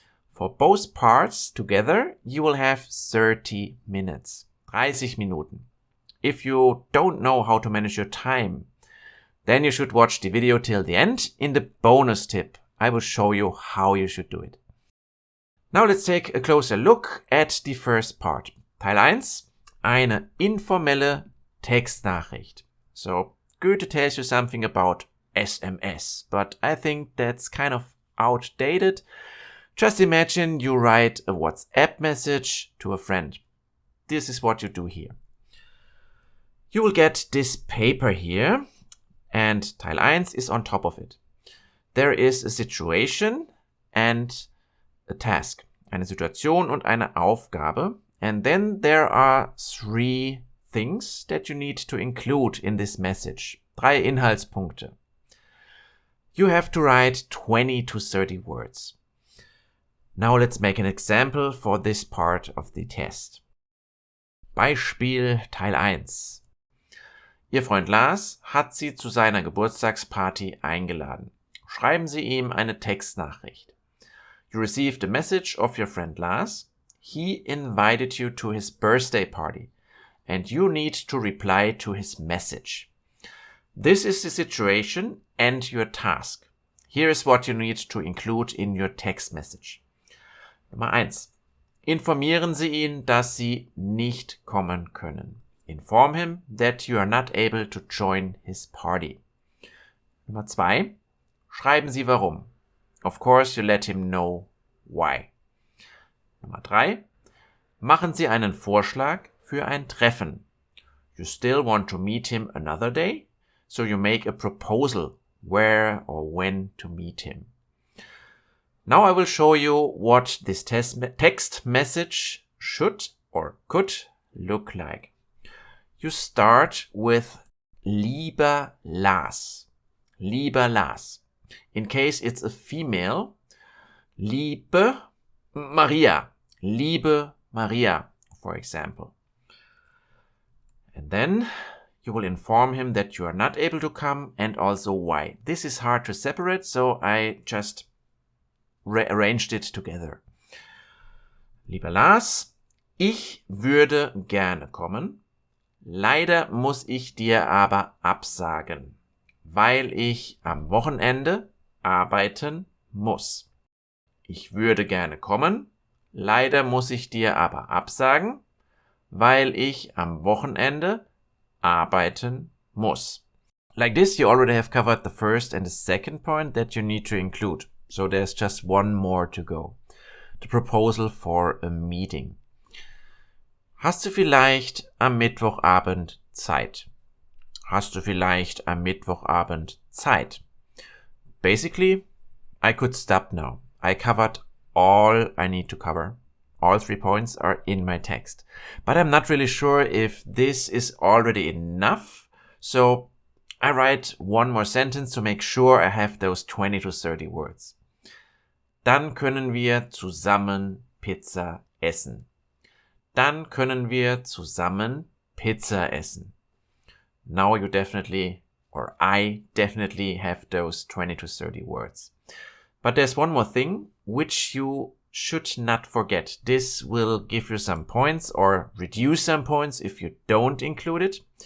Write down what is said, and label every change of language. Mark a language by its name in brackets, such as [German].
[English] For both parts together, you will have 30 minutes. 30 Minuten. If you don't know how to manage your time, then you should watch the video till the end. In the bonus tip, I will show you how you should do it. Now let's take a closer look at the first part. [German] Teil 1, eine informelle Textnachricht. [English] So, Goethe tells you something about SMS, but I think that's kind of outdated. Just imagine you write a WhatsApp message to a friend. This is what you do here. You will get this paper here, and Teil 1 is on top of it. There is a situation and a task. [German] Eine Situation und eine Aufgabe. [English] And then there are 3 things that you need to include in this message. 3 Inhaltspunkte. You have to write 20 to 30 words. Now let's make an example for this part of the test. [German] Beispiel Teil 1. Ihr Freund Lars hat Sie zu seiner Geburtstagsparty eingeladen. Schreiben Sie ihm eine Textnachricht. [English] You received a message of your friend Lars. He invited you to his birthday party, and you need to reply to his message. This is the situation and your task. Here is what you need to include in your text message. [German] Nummer 1. Informieren Sie ihn, dass Sie nicht kommen können. [English] Inform him that you are not able to join his party. [German] Nummer 2. Schreiben Sie warum. [English] Of course, you let him know why. [German] Nummer 3. Machen Sie einen Vorschlag für ein Treffen. [English] You still want to meet him another day? So you make a proposal where or when to meet him. Now I will show you what this text message should or could look like. You start with lieber Lars. Lieber Lars. In case it's a female, liebe Maria. Liebe Maria, for example. And then you will inform him that you are not able to come and also why. This is hard to separate, so I just rearranged it together. [German] Lieber Lars, ich würde gerne kommen. Leider muss ich dir aber absagen, weil ich am Wochenende arbeiten muss. Ich würde gerne kommen. Leider muss ich dir aber absagen, weil ich am Wochenende arbeiten muss. [English] Like this, you already have covered the first and the second point that you need to include. So there's just one more to go. The proposal for a meeting. [German] Hast du vielleicht am Mittwochabend Zeit? Hast du vielleicht am Mittwochabend Zeit? [English] Basically, I could stop now. I covered all I need to cover. All 3 points are in my text. But I'm not really sure if this is already enough. So I write one more sentence to make sure I have those 20 to 30 words. [German] Dann können wir zusammen Pizza essen. Dann können wir zusammen Pizza essen. [English] Now you definitely, or I definitely have those 20 to 30 words. But there's one more thing which you should not forget. This will give you some points or reduce some points if you don't include it.